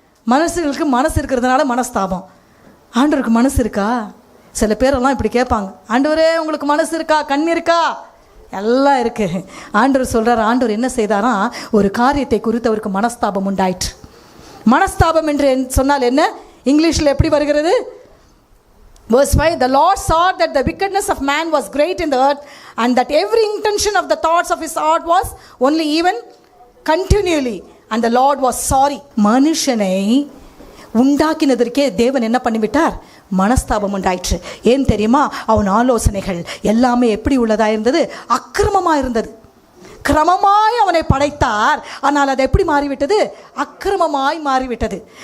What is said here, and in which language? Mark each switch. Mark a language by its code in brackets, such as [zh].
[ta] மனுஷர்களுக்கு மனசு இருக்கிறதுனால மனஸ்தாபம். ஆண்டவருக்கு மனசு இருக்கா? சில பேரெல்லாம் இப்படி கேட்பாங்க, ஆண்டவரே உங்களுக்கு மனசு இருக்கா, கண் இருக்கா? எல்லாம் இருக்கு. ஆண்டவர் சொல்றார். ஆண்டவர் என்ன செய்தாரா? ஒரு காரியத்தை குறித்து அவருக்கு மனஸ்தாபம் உண்டாயிற்று. மனஸ்தாபம் என்று சொன்னால் என்ன? இங்கிலீஷில் எப்படி வருகிறது? [en] Verse 5, the Lord saw that the wickedness of man was great in the earth, and that every intention of the thoughts of his heart was only even continually, and the Lord was sorry. [ta] மனுஷனை உண்டாக்கினதற்கே தேவன் என்ன பண்ணிவிட்டார்? மனஸ்தாபம் உண்டாயிற்று. ஏன் தெரியுமா? அவன் ஆலோசனைகள் எல்லாமே எப்படி உள்ளதாக இருந்தது? அக்கிரமமாக இருந்தது. கிரமமாய் அவனை படைத்தார். ஆனால் அது எப்படி மாறிவிட்டது? அக்கிரமமாய் மாறிவிட்டது.